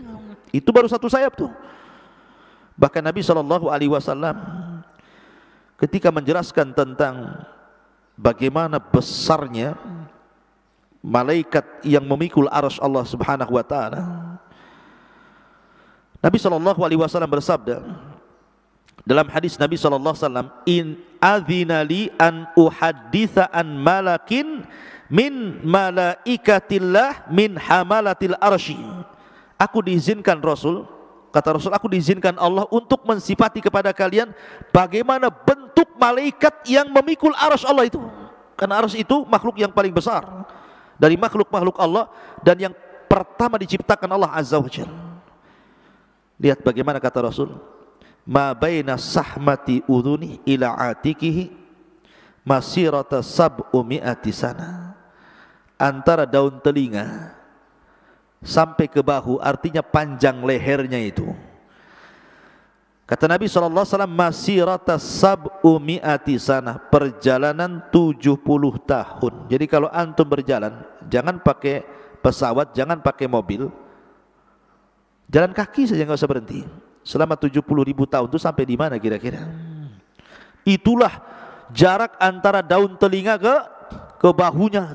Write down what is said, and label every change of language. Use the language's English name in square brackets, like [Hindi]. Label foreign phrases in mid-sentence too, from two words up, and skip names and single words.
[Indonesian] Itu baru satu sayap tuh. Bahkan Nabi SAW ketika menjelaskan tentang bagaimana besarnya malaikat yang memikul arsy Allah [Arabic] سبحانه وتعالى, [Indonesian] Nabi SAW bersabda, Dalam hadis Nabi SAW, [Arabic] إن أذن لي أن أحدث عن ملك من ملائكة الله من حملة العرش. [Indonesian] Aku diizinkan Rasul, kata Rasul, aku diizinkan Allah untuk mensifati kepada kalian bagaimana bentuk malaikat yang memikul arsy Allah itu. Karena arsy itu makhluk yang paling besar dari makhluk-makhluk Allah dan yang pertama diciptakan Allah [Arabic] عز وجل. [Indonesian] Lihat bagaimana kata Rasul, [Arabic] ما بين شحمة أذنه إلى عاتقه مسيرة سبع مائة سنة. [Indonesian] Antara daun telinga sampai ke bahu, artinya panjang lehernya itu. Kata Nabi SAW, [Arabic] مسيرة سبع مائة سنة, [Indonesian] perjalanan 70 tahun. Jadi kalau antum berjalan, jangan pakai pesawat, jangan pakai mobil, jalan kaki saja, nggak usah berhenti. Selama 70.000 tahun itu sampai di mana kira-kira? Itulah jarak antara daun telinga ke bahunya.